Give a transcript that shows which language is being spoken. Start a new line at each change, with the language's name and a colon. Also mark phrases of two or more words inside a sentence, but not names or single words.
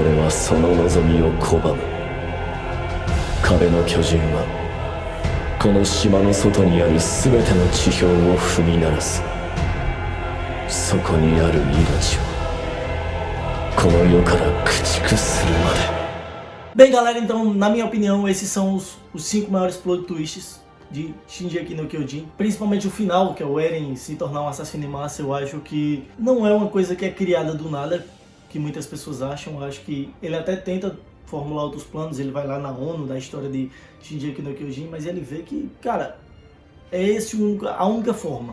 Japanese: 俺はその望みを拒む。壁の巨人はこの島の外にある全ての地表を踏み鳴らす。そこにある命をこの世から駆逐するまで。
Portuguese: Bem, galera, então, na minha opinião, esses são os 5 maiores
English: plot twists
Portuguese: de Shingeki no Kyojin. Principalmente o final, que é o Eren se tornar um assassino em massa. Eu acho que não é uma coisa que é criada do nada, que muitas pessoas acham. Eu acho que ele até tenta formular outros planos, ele vai lá na ONU, da história de Shingeki no Kyojin, mas ele vê que, cara, é a única forma.